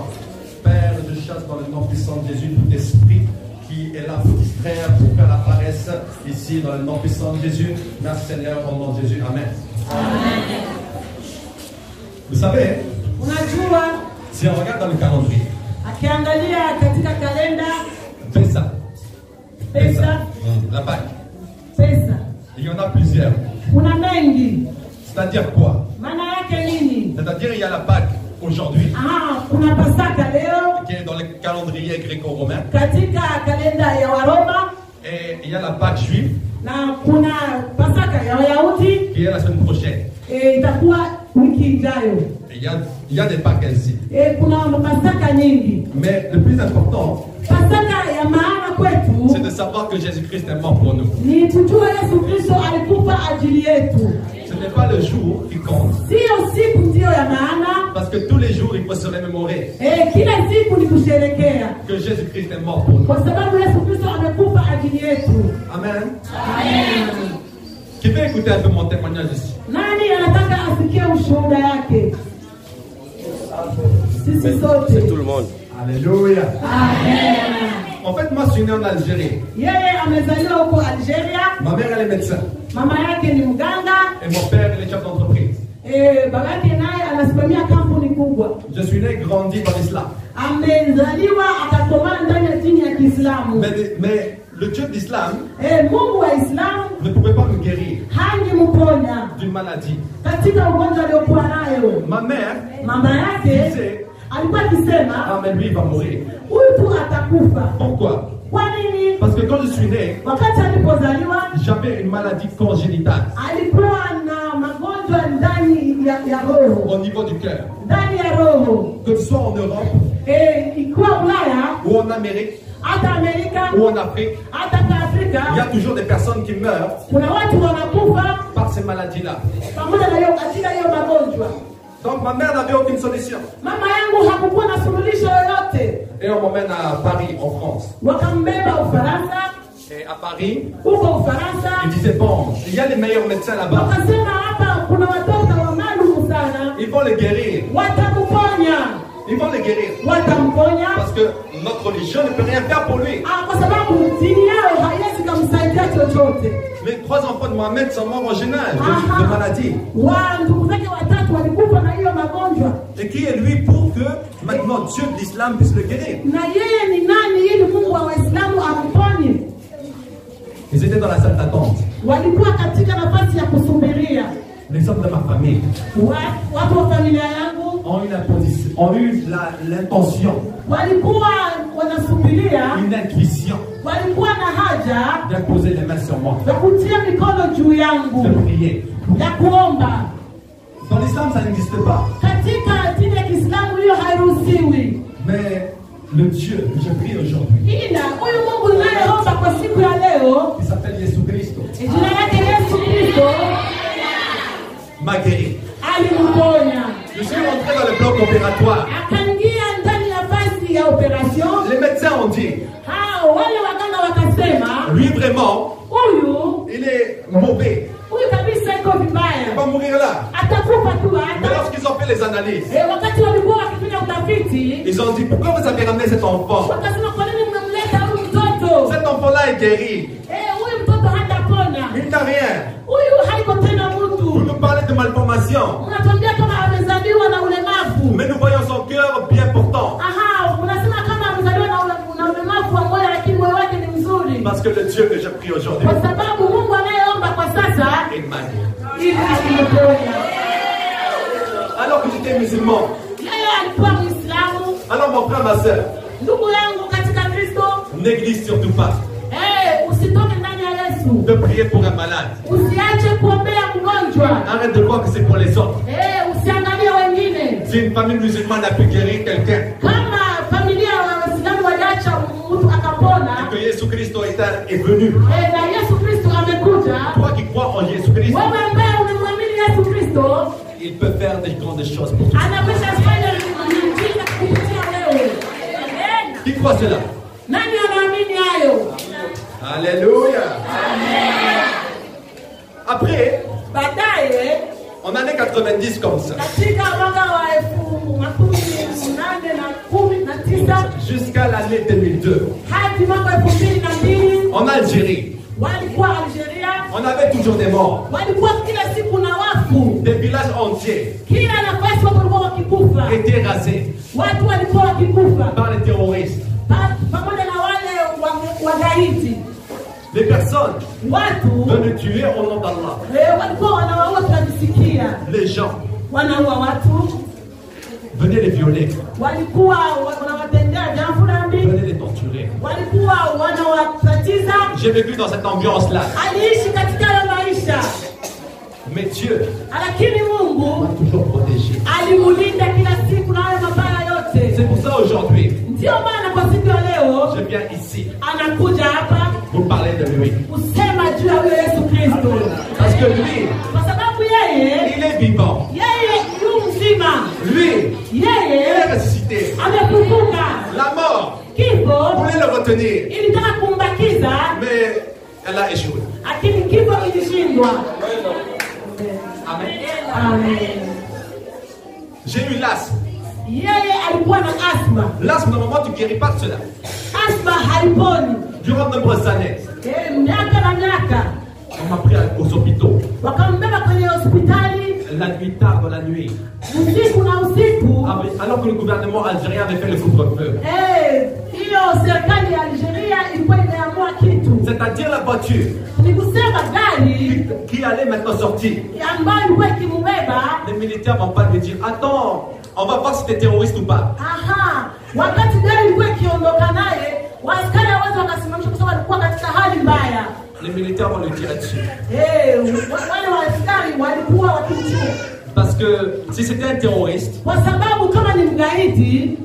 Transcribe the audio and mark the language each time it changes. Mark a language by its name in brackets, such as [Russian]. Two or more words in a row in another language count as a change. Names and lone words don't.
[French] Père, je chasse dans le nom puissant de Jésus tout esprit qui est là pour distraire, pour qu'elle apparaisse ici dans le nom puissant de Jésus. Merci Seigneur, au nom de Jésus. Amen. Amen. Vous savez, [Swahili] unajua, [French] si on regarde dans le calendrier, [Swahili] akiangalia katika kalenda, Pesa, pesa, [French] la Pâque, [Swahili] pesa, [French] il y en a plusieurs. [Swahili] kuna mengi. [French] C'est-à-dire quoi? [Swahili] Maana yake nini? [French] C'est-à-dire il y a la Pâque aujourd'hui, [Swahili] Kuna Pasaka leo [French] qui est dans le calendrier gréco-romain, [Swahili] katika kalenda ya Waroma, [French] et il y a la Pâque juive, [Swahili] na kuna Pasaka ya Wayahudi, [French] qui est la semaine prochaine. [Swahili] itakuwa wiki ijayo. [French] Et il y a des Pâques ainsi. [Swahili] Kuna Pasaka nyingi. [French] Mais le plus important, [Swahili] Pasaka ya maana kwetu [French] c'est de savoir que Jésus-Christ est mort pour nous. [Swahili] ni kujua Yesu Kristo alikufa ajili yetu. [French] Ce n'est pas le jour qui compte. [Swahili] Sio siku ndio ya maana. [French] Parce que tous les jours, il faut se remémorer [Swahili] Kila siku ni kusherekea. [French] que Jésus-Christ est mort pour nous. [Swahili] Kwa sababu Yesu Kristo amekufa ajili yetu. [French] Amen. [Swahili] Amen. [French] Qui veut écouter un peu mon témoignage ici? [Swahili] Nani anataka asikie ushuhuda yake? Sisi sote. [French] C'est tout le monde. Alléluia. Amen. En fait, moi, je suis né en Algérie. [Swahili] Yeye amezaliwa huko Algeria. [French] Ma mère, elle est médecin. [Swahili] Mama yake ni mganga. [French] Et mon père, il est chef d'entreprise. [Swahili] Baba yake naye anasimamia kampuni kubwa. [French] Je suis né, grandi dans l'islam. [Swahili] Amezaliwa akakomaa ndani ya dini ya Kiislamu. [French] Mais le Dieu d'islam [Swahili] Mungu wa Islamu [French] ne pouvait pas me guérir [Swahili] hangemponya [French] d'une maladie. [Swahili] katika ugonjwa aliokuwa nayo. [French] Ma mère [Swahili] Mama yake [French] disait, [Swahili] alikuwa akisema, [French] ah mais lui il va mourir. [Swahili] huyu tu atakufa. [French] Pourquoi? [Swahili] Kwa nini? [French] Parce que quand je suis né, [Swahili] Wakati alipozaliwa [French] j'avais une maladie congénitale [Swahili] alikuwa na magonjwa ndani ya roho, [French] au niveau du cœur. [Swahili] ndani ya roho. [French] Que ce soit en Europe, [Swahili] Ikiwa Ulaya, [French] ou en Amérique, [Swahili] hata Amerika, [French] ou en Afrique, [Swahili] hata kwa Afrika, [French] il y a toujours des personnes qui meurent [Swahili] kuna watu wanakufa [French] par ces maladies-là. [Swahili] pamoja na hiyo katika hiyo magonjwa. [French] Donc ma mère n'avait aucune solution. [Swahili] Mama yangu hakukuwa na suluhisho yoyote. [French] Et on m'emmène à Paris, en France. [Swahili] Wakambeba Ufaransa. [French] Et à Paris, [Swahili] Huko Ufaransa, [French] ils disaient, bon, il y a les meilleurs médecins là-bas. [Swahili] wakasema hapa kuna watoto wa maalumu sana, [French] Ils vont les guérir. [Swahili] watakuponya. [French] Ils vont les guérir. [Swahili] Watamponya [French] Parce que notre religion ne peut rien faire pour lui. [Swahili] kwa sababu dini yao haiwezi kumsaidia chochote. [French] Les 3 enfants de Mohamed sont morts en jeune âge de maladie. [Swahili] Ndugu zake watatu walikufa na hiyo magonjwa. [French] Et qui est lui pour que maintenant Dieu de l'islam puisse le guérir? [Swahili] Na yeye ni nani ili Mungu wa Waislamu amponye? [French] Ils étaient dans la salle d'attente. [Swahili] Walikuwa katika nafasi ya kusubiria. [French] Les hommes de ma famille [Swahili] Watu wa familia yangu [French] ont eu l'intention, [Swahili] walikuwa wanasubiria, [French] une intuition [Swahili] walikuwa na haja [French] d'imposer les mains sur moi, [Swahili] ya kutia mikono juu yangu, [French] de prier. [Swahili] ya kuomba. [French] Dans l'islam, ça n'existe pas. [Swahili] Katika dini ya Kiislamu hiyo hairuhusiwi. [French] Mais Le Dieu que je prie aujourd'hui, [Swahili] ila huyu Mungu ninayeomba kwa siku ya leo, [French] il s'appelle Jésus Christ, [Swahili] jina lake Yesu Kristo, [French] m'a guéri. [Swahili] alimponya. [French] Je suis rentré dans le bloc opératoire. [Swahili] Akaingia ndani ya fasi ya operation. [French] Les médecins ont dit, [Swahili] Hao wale waganga wakasema, [French] lui vraiment, [Swahili] huyu [French] il est mauvais. [Swahili] huyu kabisa iko [French] Il [Swahili] vibaya, [French] va mourir là. [Swahili] atakufa tu [French] Mais [Swahili] hata. [French] lorsqu'ils ont fait les analyses, [Swahili] Wakati walikuwa wakifanya utafiti, [French] ils ont dit, pourquoi vous avez ramené cet enfant? [Swahili] wakasema kwa nini mmemleta huyu mtoto? [French] Cet enfant-là est guéri. [Swahili] Huyu mtoto hatapona, [French] Il n'a rien. [Swahili] huyu haiko tena [French] Vous [Swahili] mtu. [French] nous parlez de malformation. [Swahili] Unatuambia kama amezaliwa na ulemavu. [French] Mais nous voyons son cœur bien portant. [Swahili] Aha, unasema kama amezaliwa na ulemavu wa moyo, lakini moyo wake ni mzuri. [French] Parce que le Dieu que je prie aujourd'hui, [Swahili] Kwa sababu Mungu anayeomba kwa sasa [French] il m'a guéri. [Swahili] ili alimponya. [French] Alors que j'étais musulman, [Swahili] Yeye alikuwa Muislamu. [French] alors mon frère, ma soeur, [Swahili] Ndugu yangu katika Kristo, [French] néglige surtout pas [Swahili] usitoke ndani ya Yesu. [French] de prier pour un malade. [Swahili] Usiache kuombea mgonjwa. [French] Arrête de croire que c'est pour les autres. [Swahili] Usiangalie wengine. [French] Si une famille musulmane a pu guérir quelqu'un, [Swahili] Kama familia ya Waislamu waliacha mtu akapona, [French] que Jésus Christ est venu. [Swahili] na Yesu Kristo amekuja, [French] Toi qui crois en Jésus Christ, [Swahili] wewe ambaye unamwamini Yesu Kristo, [French] il peut faire des grandes choses pour toi. [Swahili] anaweza kufanya miujiza kupitia wewe. [French] Qui croit cela? [Swahili] Nani anaamini hayo? [French] Alléluia. Après, [Swahili] Baadaye [French] en année 90 comme ça, [Swahili] katika mwaka wa 1819 [French] jusqu'à l'année 2002, [Swahili] hadi mwaka 2002 [French] en Algérie, [Swahili] walikuwa Algeria, [French] on avait toujours des morts. [Swahili] walikuwa kila siku na wafu, [French] Des villages entiers [Swahili] kila nafasi watu walikuwa wakikufa, [French] étaient rasés [Swahili] watu walikuwa wakikufa [French] par les terroristes. [Swahili] pamoja na wale wagaidi. [French] Les personnes [Swahili] Watu [French] venaient tuer au nom d'Allah. [Swahili] walikuwa wanawaua, tunavisikia, [French] Les gens [Swahili] wanaua watu, [French] venaient les violer, [Swahili] walikuwa wanawatendea jambo dhambi, [French] venaient les torturer. [Swahili] walikuwa wanawatatiza. [French] J'ai vécu dans cette ambiance-là. [Swahili] Aliishi katika hayo maisha, [French] Mais Dieu [Swahili] lakini Mungu [French] m'a toujours protégé. [Swahili] alimulinda kila siku na hayo mabaya yote. [French] C'est pour ça aujourd'hui, [Swahili] Ndio maana kwa siku ya leo [French] je viens ici [Swahili] anakuja hapa [French] vous parler de lui. [Swahili] kusema juu ya huyo Yesu Kristo, [French] Parce que lui, [Swahili] kwa sababu yeye [French] il est vivant. [Swahili] yu mzima, [French] Lui, il [Swahili] yeye [French] est ressuscité. [Swahili] amefufuka. [French] La mort [Swahili] Kifo [French] voulait le retenir, [Swahili] ilitaka kumbakiza, [French] mais elle a échoué. [Swahili] lakini kifo ilishindwa. [French] Amen. [Swahili] Amen. [French] J'ai eu l'asthme. [Swahili] Yeye alikuwa na asma. [French] L'asthme, normalement, tu ne guéris pas de cela. [Swahili] Asma haiponi. [French] Durant de nombreuses années, [Swahili] Miaka na miaka [French] on m'a pris aux hôpitaux. [Swahili] wakambeba kwenye hospitali [French] La nuit, tard dans la nuit. [Swahili] usiku na usiku. [French] Alors que le gouvernement algérien avait fait le couvre-feu. [Swahili] Hiyo serikali ya Algeria ilikuwa imeamua kitu, [French] C'est-à-dire la voiture [Swahili] ni kusema gari [French] qui allait maintenant sortir. [Swahili] ambayo ilikuwa ikimubeba. [French] Les militaires vont pas lui dire, attends, on va voir si tu es terroriste ou pas. [Swahili] Aha, wakati gari ilikuwa ikiondoka naye, waaskari hawezi wakasimamisha kwa sababu walikuwa katika hali mbaya. [French] Les militaires vont lui tirer dessus. [Swahili] Wale waaskari walikuwa wakimchukua, [French] Parce que si c'était un terroriste, [Swahili] kwa sababu kama ni mgaidi,